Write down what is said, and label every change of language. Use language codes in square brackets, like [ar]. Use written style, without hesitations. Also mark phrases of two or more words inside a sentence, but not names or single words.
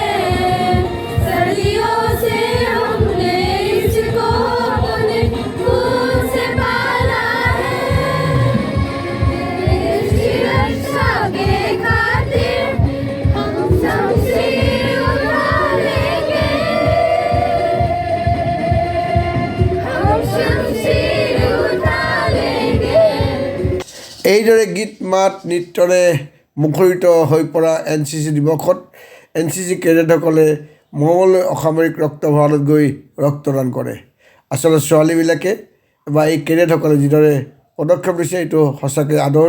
[hi] सदियों से हमने इसको अपने खून से पाला है। देश की रक्षा के खातिर हम शमशीर उठा लेंगे, हम शमशीर उठा लेंगे। [as] এইদৰে গীত মাত নৃত্যৰে মুখৰিত হৈ পৰা NCC দিৱসত NCC কেডেটসকলে মঙলদৈ অসামৰিক ৰক্ত ভঁৰালত গৈ ৰক্তদান কৰে। আচলতে ছোৱালীবিলাকে বা এই কেডেটসকলে যিদৰে পদক্ষেপ লৈছে এইটো সঁচাকৈ আদৰণীয়।